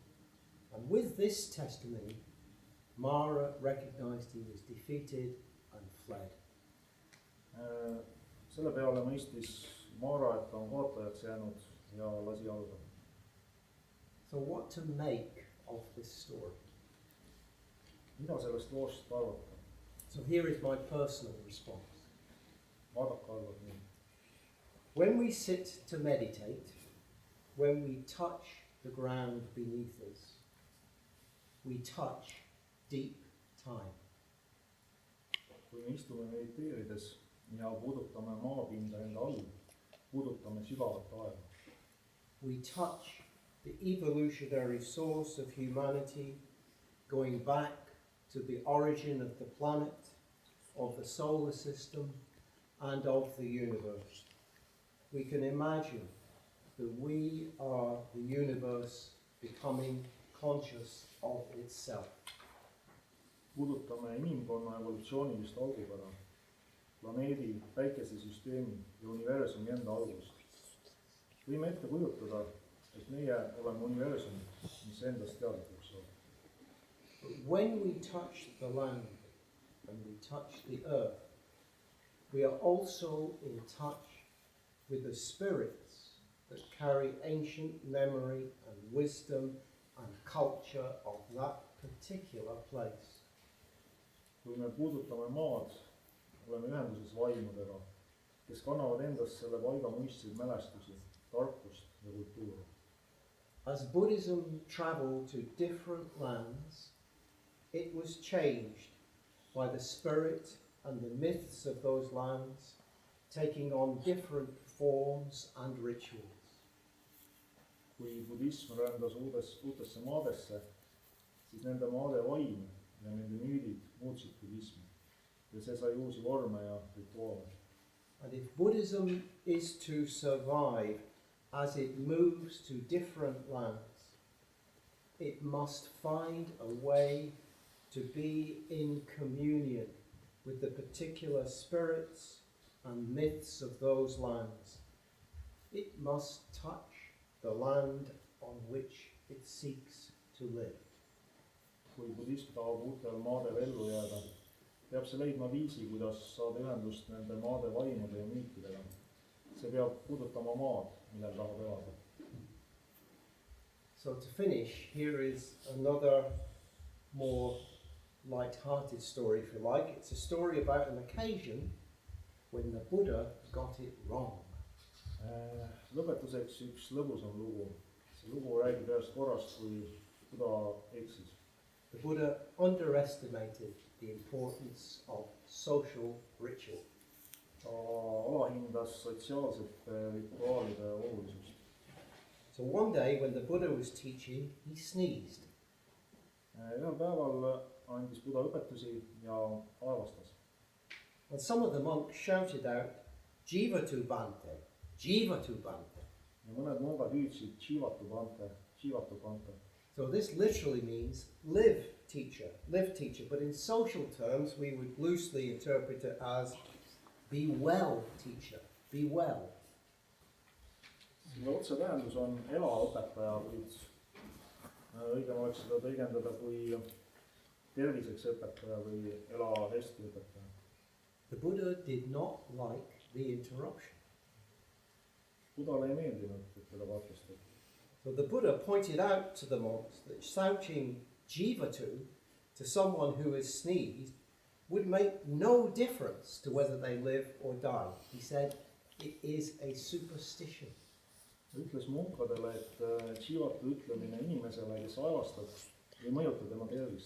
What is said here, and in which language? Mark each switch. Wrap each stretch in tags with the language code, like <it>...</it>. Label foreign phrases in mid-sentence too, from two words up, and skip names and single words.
<en>And with this testimony, Mara recognized he was defeated and fled.</en> <et>Selle peale mõistis Mara, et ta on kaotajaks jäänud ja lasi jalga.</et> <en>So what to make of this story?</en> <et>Mida sellest loost arvata?</et> <en>So here is my personal response.</en> <et>Vaadake arvad nii.</et> <en>When we sit to meditate, when we touch the ground beneath us, we touch deep time.</en> <et>Kui me istume mediteerides ja puudutame maapinda enda all, puudutame sügavat aega.</et> <en>We touch the evolutionary source of humanity, going back to the origin of the planet, of the solar system, and of the universe. We can imagine that we are the universe becoming conscious of itself.</en> <et>Puudutame inimkonna evolutsioonilist algupära, planeedi, päikesesüsteemi ja universumi enda algust. Võime ette kujutada, et meie oleme universum, mis endast teadlikuks saab.</et> <en>But when we touch the land and we touch the earth, we are also in touch with the spirits that carry ancient memory and wisdom and culture of that particular place.</en> <et>Kui me puudutame maad, oleme ühenduses vaimudega, kes kannavad endas selle paiga muistseid mälestusi, tarkust ja kultuuri.</et> <en>As Buddhism traveled to different lands, it was changed by the spirit and the myths of those lands, taking on different forms and rituals.</en> <et>kui budism rändas uutesse maadesse, siis nende maade vaim ja nende müüdid muutsid budismi ja see sai uusi vorme ja rituaale.</et> <en>And if Buddhism is to survive as it moves to different lands, it must find a way to be in communion with the particular spirits and myths of those lands. It must touch the land on which it seeks to live.</en> <et>kui budism tahab uutel maadel ellu jääda, peab see leidma viisi, kuidas saada ühendust nende maade vaimude ja müütidega. See peab puudutama maad, millel tahab elada.</et> <en>So to finish, here is another more light-hearted story, if you like. It's a story about an occasion when the Buddha got it wrong.</en> <et>Lõpetuseks üks lõbusam lugu. See lugu räägib ühest korrast, kui Buddha eksis.</et> <en>The Buddha underestimated the importance of social ritual.</en> <et>Ta alahindas sotsiaalsete rituaalide olulisust.</et> <en>So one day when the Buddha was teaching, he sneezed.</en> <et>Ühel päeval andis Buddha õpetusi ja aevastas.</et> <en>And some of the monks shouted out,</en> <pi>"Jivatu Bhante, Jivatu Bhante."</pi> <et>Ja mõned mungad hüüdsid</et> <pi>Jivatu Bhante, Jivatu Bhante.</pi> <en>So this literally means live teacher, but in social terms we would loosely interpret it as be well teacher, be well.</en> <et>Selle otse tähendus on ela õpetaja, kuid õigem oleks seda tõlgendada kui terviseks õpetaja või ela hästi õpetaja.</et> <en>The Buddha did not like the interruption.</en> <et>Buddhale ei meeldinud, et teda katkestati.</et> <en>So the Buddha pointed out to the monks that shouting Jivatu to someone who has sneezed would make no difference to whether they live or die. He said, it is a superstition.</en> <et>Ta ütles munkadele, et Jivatu ütlemine inimesele, kes aevastab, ei mõjuta tema tervist.</et>